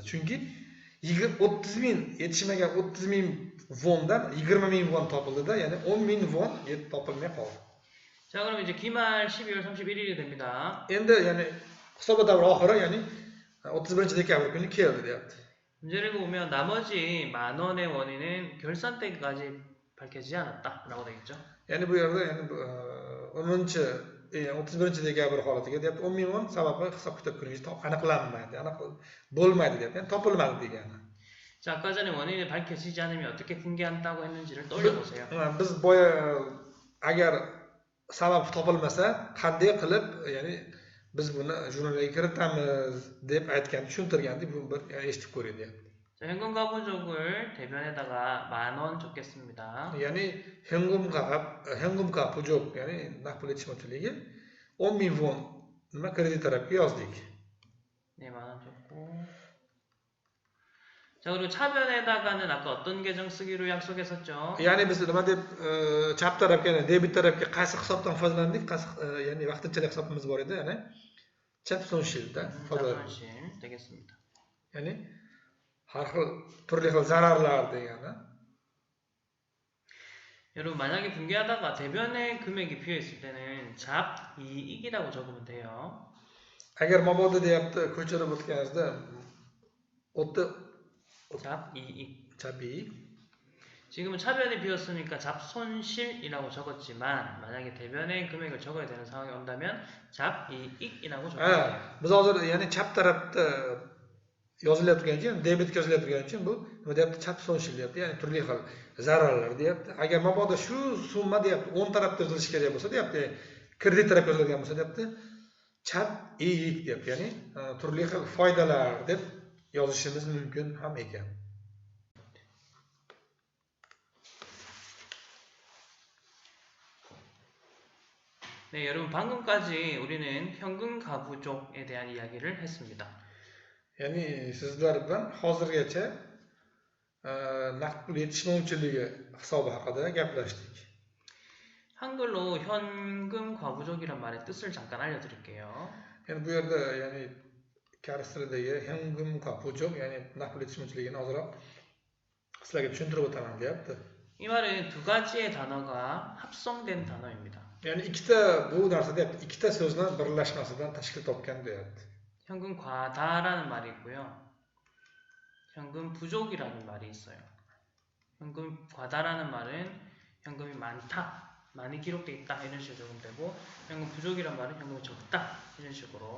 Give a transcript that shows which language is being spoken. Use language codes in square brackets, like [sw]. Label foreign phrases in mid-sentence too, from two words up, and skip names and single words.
[uz] Chunki 30.000 yetishmagan 30.000 vondan 20.000 von topildi-da, ya'ni 10.000 von topilmay qoldi. [ko] 자, 그럼 이제 기말 12월 31일이 됩니다. [uz] Endi ya'ni hisobot davri oxiri, ya'ni 31-dekabr kuni keldi deyapti. [ko] 문제를 보면 나머지 만 원의 원인은 결산 때까지 밝혀지지 않았다라고 되겠죠. [uz] Ya'ni bu yerda ya'ni 31-dekabr holatiga deyapti, 10.000 von sababi hisob kitob kunigacha aniqlanmaydi, bo'lmaydi deyapti. Ya'ni topilmadi degani. [ko] 자, 아까 전에 원인이 밝혀지지 않으면 어떻게 분개한다고 했는지를 떠올려보세요. [uz] Biz boya agar sabab topilmasa qanday qilib, ya'ni biz buni jurnalga kiritamiz deb aytgan, tushuntirgandik, bu bir eshitib ko'ring deyapti. [ko] 자, 현금 가부족을 대변에다가 만 원 적겠습니다. [uz] Ya'ni [ko] 현금 과부족, [uz] ya'ni naqd pul yetishmovchiligi 10.000 von nima kredit tarafga yozdik. [ko] 네, 만 원 적고. 자, 자, 그리고 차변에다가는 아까 어떤 계정 쓰기로 약속했었죠? [uz] Ya'ni biz nima deb chap tarafga, debit tarafga qaysi hisobdan foydalandik? Qaysi ya'ni vaqtinchalik hisobimiz bor edi, ya'ni chap sonshilda foydalandik. [ko] 자손실 되겠습니다. [uz] Ya'ni har xil turli xil zararlar degani. [ko] 여러분 만약에 분개하다가 대변에 금액이 비어있을 때는 잡이익이라고 적으면 돼요. [uz] Agar mabodo deyapti, ko'chirib o'tganingizda o'tda [ko] 잡이익. chabi 지금은 차변이 비었으니까 잡손실이라고 적었지만 만약에 대변의 금액을 적어야 되는 상황이 온다면 잡이익이라고 적어야 돼요. [uz] biz hozir ya'ni chap tarafda yozilayotgan uchun, debitga yozilayotgan uchun bu nima deyapti? Chap sonshil deyapti. Ya'ni turli xil zararlar deyapti. Agar mabodo shu summa deyapti, o'ng tarafda yozilishi kerak bo'lsa deyapti, kredit tarafga yoziladigan bo'lsa deyapti, chap iyiq deyapti. Ya'ni turli xil foydalar deb yozishimiz mumkin ham ekan. [ko] 네, 여러분 방금까지 우리는 현금 가부족에 대한 이야기를 했습니다. [uz] Ya'ni sizlar bilan hozirgacha naqd pul yetishmovchiligi hisobi haqida gaplashdik. [ko] 한글로 현금 과부족이란 말의 뜻을 잠깐 알려드릴게요. [uz] Yani bu yerda ya'ni koreys tilidagi [ko] 현금 과부족, [uz] ya'ni naqd pul yetishmovchiligini ozroq sizlarga tushuntirib o'taman deyapti. [ko] 이 말은 두 가지의 단어가 합성된 단어입니다. [uz] Ya'ni ikkita bu narsa deyapti, ikkita so'zni birlashmasidan tashkil topgan deyapti. 현금 과다라는 말이 있고요. 현금 부족이라는 말이 있어요. 현금 과다라는 말은 현금이 많다, 많이 기록되어 있다 이런 식으로 적으면 되고, 현금 부족이란 말은 현금이 적다 이런 식으로.